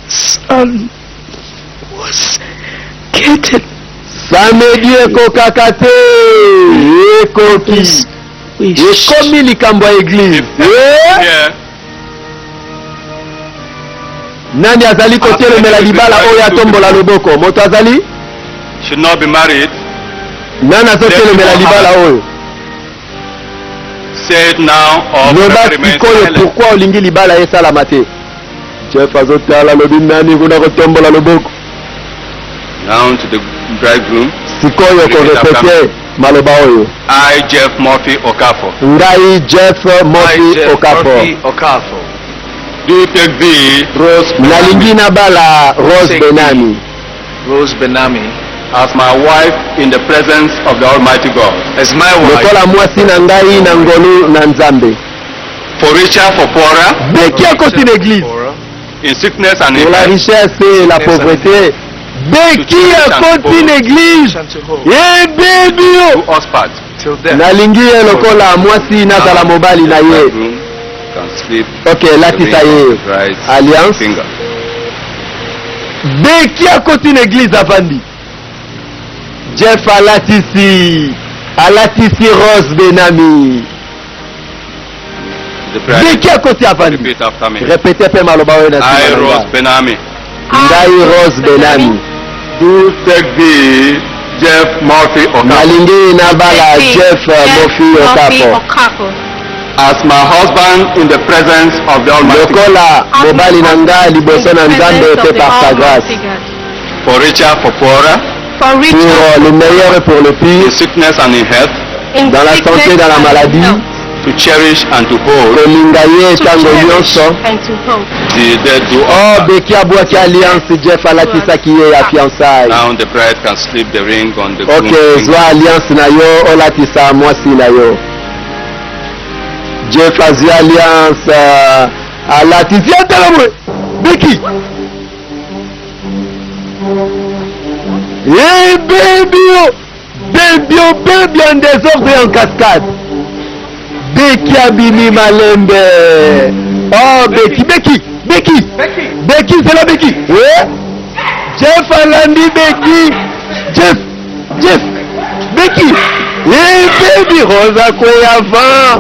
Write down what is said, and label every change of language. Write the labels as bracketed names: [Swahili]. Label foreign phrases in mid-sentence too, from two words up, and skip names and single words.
[Lingala] Samedi ekokaka te ekoki ekomi likambo ya eglise. Nani azali kotelemela libala oyo atombola loboko? Moto azali [English] should not be married. [Lingala] Nani azotelemela libala oyo? [English] Say it now or [Lingala] loba sikoyo pourquoi olingi libala esalama te? Jeff azotala lobi nani kuna kotombola loboko? [English] Now to the bridegroom. [Lingala] Sikoyo korepete maloba oyo. [English] I, Jeff Murphy Okafor. [Lingala] Ngai Jeff Murphy Okafor. [English] Do you take thee, Rose [Lingala] nalingi na bala Rose Benami. Rose Benami [English] as my wife in the presence of the Almighty God. as my wife. [Lingala] Lokola mwasi na ngai na ngolu na nzambe. [English] For richer, for poorer, [Lingala] Beki akoti l'église. [English] in sickness and in [French] Pour la [English] health, [French] richesse et la pauvreté. [Lingala] Beki akoti l'église. Eh bébio. [English] to us part. Till death. [Lingala] Nalingi ye lokola mwasi nazala mobali na ye. [English] Bridegroom can sleep [Lingala] Ok, latisa ye. [English] right [Lingala] Alliance. [English] finger. [Lingala] Beki akoti l'église avandi. Jeff alatisi Rose Benami. [English] The bride [Lingala] Beki akoti avandi. [English] repeat after me. [Lingala] Répétez pe maloba oyo na [English] I, [Lingala] sima [English] Rose [Lingala] nanga. [English] Benami, [Lingala] Ngai Rose Benami. [English] do take thee, Jeff Murphy Okafor, [Lingala] Nalingi na bala Jeff Murphy Okafor. [English] as my husband in the presence of the Almighty God. [Lingala] Lokola mobali na ngai liboso na nzambe te [French] par sa grâce. [English] For richer, for poorer, For richer, [French] Pour le meilleur et pour le [English] in [French] pire, [English] sickness and in health, in [French] dans la santé, [English] sickness [French] dans la [English] and [French] maladie, [English] in health, to cherish and to hold, [Lingala] kolinga ye [English] to [Lingala] tango [English] cherish [Lingala] nyonso. [English] and to hope. the dead do Oh us. [Lingala] beki abwaki alliance Jeff alatisaki ye ya fiançailles. [English] Now the bride can slip the ring on the Ok, groom's [Lingala] zwa [English] finger. [Lingala] alliance na yo olatisa mwasi na yo. Jeff azwi alliance alatisi atelemwe beki. [French] Eh bébio en désordre et en cascade. [Lingala] Beki abimi malembe. [French] Oh Beki c'est la Beki. Ouais. [Lingala] Jeff alandi Beki. Jeff Beki. Eh baby Rosa Koyava.